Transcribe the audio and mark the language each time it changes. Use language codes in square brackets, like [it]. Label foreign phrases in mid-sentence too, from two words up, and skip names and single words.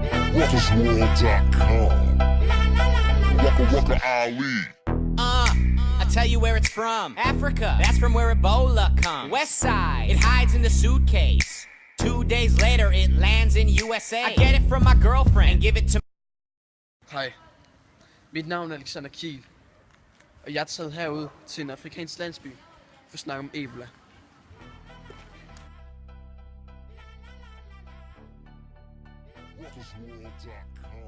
[en] WalkersWorld.com. Waka Waka Ali. I tell you where it's from. Africa, that's from where Ebola comes. West side, it hides in the suitcase. 2 days later, it lands in USA. I get it from my girlfriend and give it to. [da] Hej, mit navn er Alexander Kiel, og jeg er taget herud til en afrikansk landsby for at snakke om Ebola. [en] WalkersWorld.com.